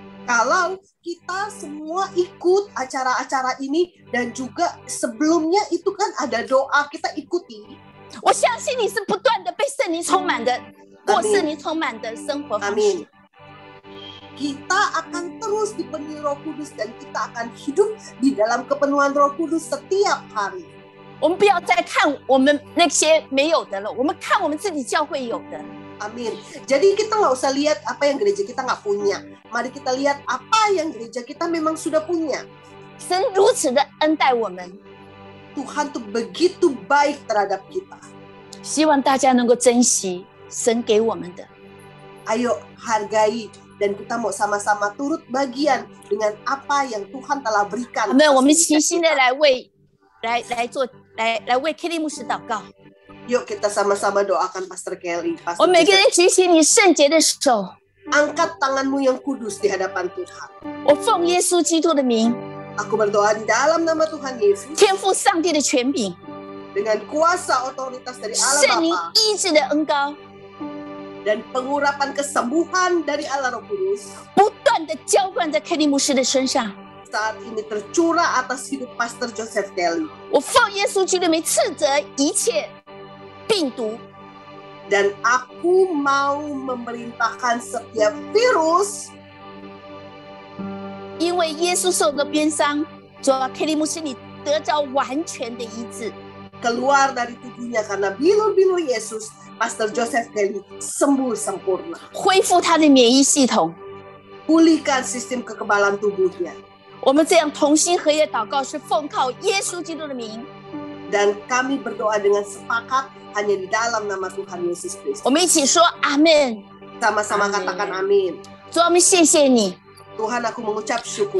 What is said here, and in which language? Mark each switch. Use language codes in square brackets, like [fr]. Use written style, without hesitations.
[id] Kalau kita semua ikut acara-acara ini dan juga sebelumnya itu kan ada doa, kita ikuti. [zh] 我相信你是不断的被圣灵充满的，过圣灵充满的生活方式。 [id] Amin. Kita akan terus dipenuhi Roh Kudus dan kita akan hidup di dalam kepenuhan Roh Kudus setiap hari. [zh] 我们不要再看我们那些没有的了，我们看我们自己教会有的。 [id] Amin. Jadi kita nggak usah lihat apa yang gereja kita nggak punya. Mari kita lihat apa yang gereja kita memang sudah punya. [zh] 神如此的恩待我们， [id] Tuhan tuh begitu baik terhadap kita. [zh] 希望大家能够珍惜神给我们的。 [id] Ayo hargai dan kita mau sama-sama turut bagian dengan apa yang Tuhan telah berikan. [zh] 我们齐心的来为Kelly 牧师祷告。 [id] Yuk kita sama-sama doakan Pastor Kelly. [zh] 我们每个人举起你圣洁的手， [id] Angkat tanganmu yang kudus di hadapan Tuhan. [zh] 我奉耶稣基督的名， [id] Aku berdoa di dalam nama Tuhan Yesus [zh] 天父上帝的权柄， [id] dengan kuasa otoritas dari [zh] 圣 [id] Allah [zh] 灵 [id] Bapa [zh] 医治的恩膏， [id] dan pengurapan kesembuhan dari Allah Roh Kudus [zh] 不断的浇灌在 Kelly 牧师的身上。 [id] saat ini tercurah atas hidup Pastor Joseph Kelly. [zh] 我奉耶稣基督的名斥责一切病毒， [id] Dan aku mau memerintahkan setiap virus [zh] 因为耶稣受的鞭伤，主啊 ，Kelly 牧师你得着完全的医治。 [id] keluar dari tubuhnya karena bilur-bilur Yesus. Pastor Joseph Kelly sembuh sempurna. [zh] 恢复他的免疫系统。 [id] Pulihkan sistem kekebalan tubuhnya. [zh] 我们这样同心合一祷告，是奉靠耶稣基督的名。 [id] Dan kami berdoa dengan sepakat hanya di dalam nama Tuhan Yesus Kristus. [zh] 我们一起说阿门。 [id] Sama-sama katakan amin. [zh] 主啊，我们谢谢你， [id] Tuhan, aku mengucap syukur.